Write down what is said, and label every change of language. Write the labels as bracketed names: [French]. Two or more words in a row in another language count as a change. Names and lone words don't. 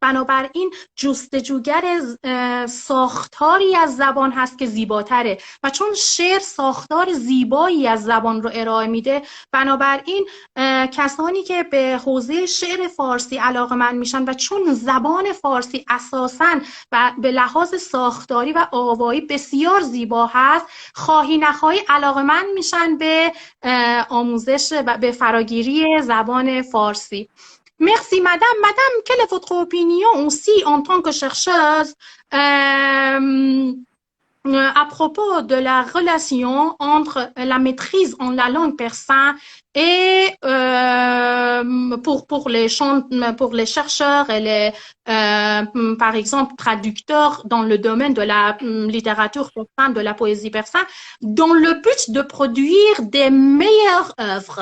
[Persian] بنابراین جستجوگر ساختاری از زبان هست که زیباتره و چون شعر ساختار زیبایی از زبان رو ارائه میده، بنابراین کسانی که به حوزه شعر فارسی علاقه‌مند میشن و چون زبان فارسی اساساً و به لحاظ ساختاری و آوایی بسیار زیبا هست، خواهی نخواهی علاقه‌مند میشن به آموزش و به فراگیری زبان فارسی. [French] Merci madame. Madame, quelle est votre opinion aussi en tant que chercheuse à propos de la relation entre la maîtrise en la langue persane et pour les chercheurs et par exemple traducteurs dans le domaine de la littérature persane, de la poésie persane, dans le but de produire des meilleures œuvres?